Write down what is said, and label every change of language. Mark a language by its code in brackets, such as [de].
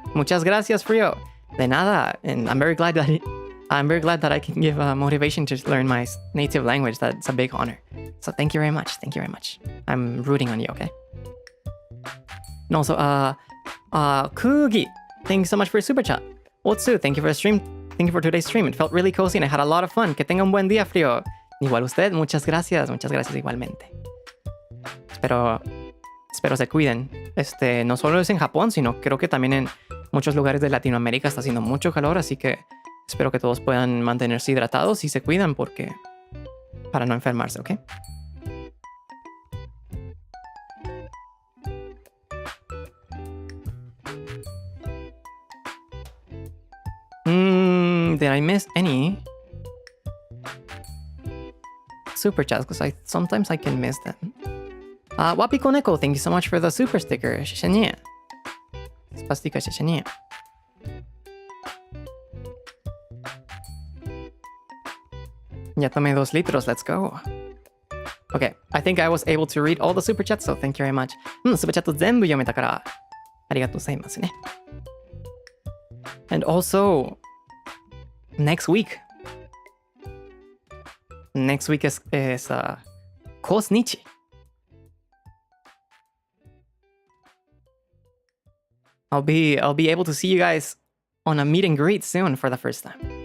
[es] Muchas gracias, Frio. De nada. [en] And I'm very glad that I can give motivation to learn my native language. That's a big honor. So thank you very much. Thank you very much. I'm rooting on you, okay? And also, Kugi, thank you so much for your super chat. Otsu, thank you for the stream. Thank you for today's stream. It felt really cozy and I had a lot of fun. [es] Que tenga un buen día, Frio. Igual usted, muchas gracias. Muchas gracias igualmente. Espero se cuiden. No solo es en Japón, sino creo que también en muchos lugares de Latinoamérica está haciendo mucho calor, así que espero que todos puedan mantenerse hidratados y se cuidan para no enfermarse, ¿ok? [en] Did I miss any super chats? Because sometimes I can miss them. Wapiko Neko, thank you so much for the super sticker. Shishanie. Spastika shishanie. [es] Ya tomé 2 litros, [en] let's go. Okay, I think I was able to read all the super chats, so thank you very much. [ja] Super chat 全部読めたから、ありがとうございますね。 [en] And also, next week is Course Nichi. I'll be able to see you guys on a meet and greet soon for the first time.